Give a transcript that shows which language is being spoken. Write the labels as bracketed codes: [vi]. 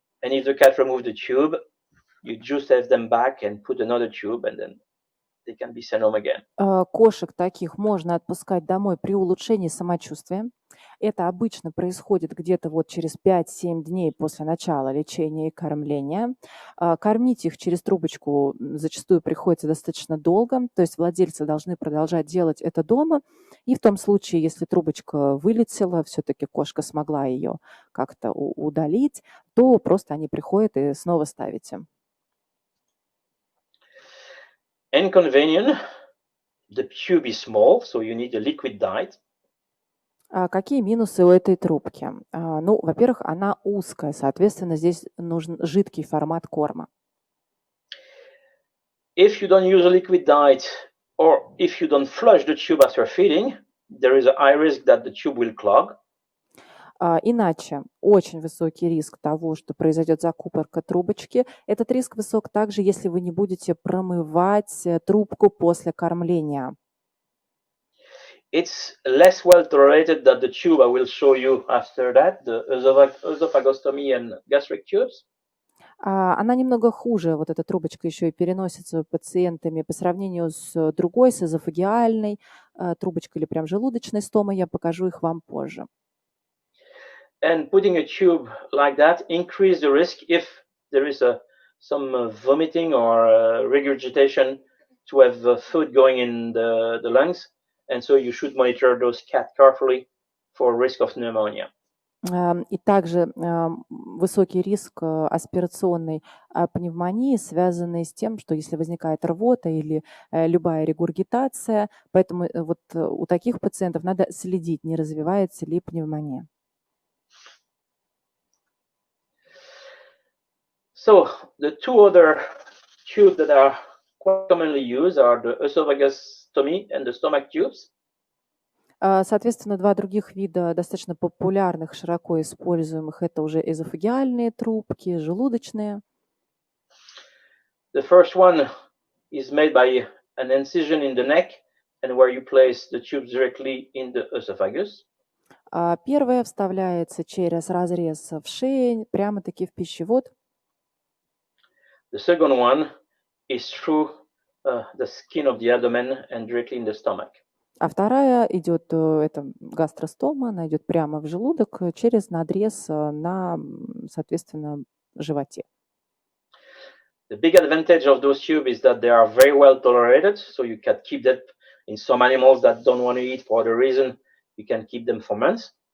[en] And if the cat remove the tube, you just have them back and put another tube, and then they can be sent home again. [ru] Кошек таких можно отпускать домой при улучшении самочувствия. Это обычно происходит где-то вот через 5-7 дней после начала лечения и кормления. Кормить их через трубочку зачастую приходится достаточно долго, то есть владельцы должны продолжать делать это дома. И в том случае, если трубочка вылетела, все-таки кошка смогла ее как-то удалить, то просто они приходят и снова ставите. [en] Inconvenient, the tube is small, so you need a liquid diet. [ru] Какие минусы у этой трубки? Ну, во-первых, она узкая, соответственно, здесь нужен жидкий формат корма. [en] If you don't use a liquid diet or if you don't flush the tube after feeding, there is a high risk that the tube will clog. [ru] Иначе очень высокий риск того, что произойдет закупорка трубочки. Этот риск высок также, если вы не будете промывать трубку после кормления. [en] It's less well tolerated than the tube I will show you after that, the esophagostomy and gastric tubes. [ru] Она немного хуже, вот эта трубочка еще и переносится пациентами по сравнению с другой, с эзофагиальной трубочкой или прям желудочной стомой. Я покажу их вам позже. [en] And putting a tube like that increase the risk if there is some vomiting or regurgitation to have food going in the lungs. And so you should monitor those cats carefully for risk of pneumonia. [ru] И также высокий риск аспирационной пневмонии, связанный с тем, что если возникает рвота или любая регургитация, поэтому вот у таких пациентов надо следить, не развивается ли пневмония. [en] So the two other tubes that are quite commonly used are the esophagostomy and the stomach tubes. [ru] Соответственно, два других вида достаточно популярных, широко используемых, это уже эзофагиальные трубки, желудочные. [en] The first one is made by an incision in the neck and where you place the tubes directly in the esophagus. [ru] Первая вставляется через разрез в шее, прямо-таки в пищевод. [en] The second one is through the skin of the abdomen and directly in the stomach. [ru] А вторая идет, это гастростома, она идет прямо в желудок через надрез на, соответственно, животе. [en] The big advantage of those tubes is that they are very well tolerated, so you can keep them in some animals that don't want to eat for the reason you can keep them for months.